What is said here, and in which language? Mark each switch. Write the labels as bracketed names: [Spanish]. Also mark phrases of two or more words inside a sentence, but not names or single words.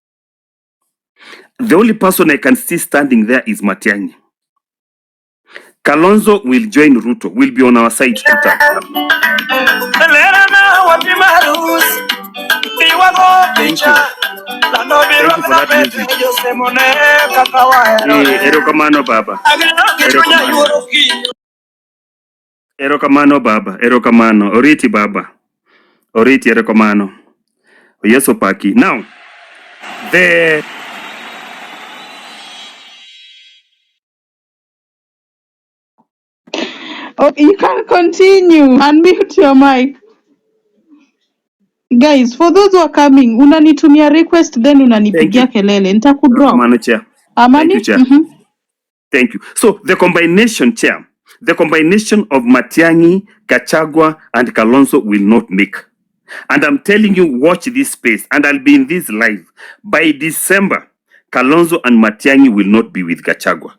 [English] The only person I can see standing there is Matiang'i. Kalonzo will join Ruto, will be on our side to tap. Thank you. Thank you for that music. [Luo (Kenya and Tanzania)] Erokamano Baba. Erokamano Baba. Erokamano. Oriti Baba. Oriti Erokamano. Yeso Paki. [English] Now, Okay, you can continue. Unmute your mic. Guys, for those who are coming, [Swahili] unanitumia request then unanipigia kelele. Nitakudrop. [Luo (Kenya and Tanzania)] Erokamano, [English] Chair. Amani? Thank you, Chair. Thank you. So the combination, Chair, the combination of Matiang'i, Gachagua, and Kalonzo will not make. And I'm telling you, watch this space, and I'll be in this live. By December, Kalonzo and Matiang'i will not be with Gachagua.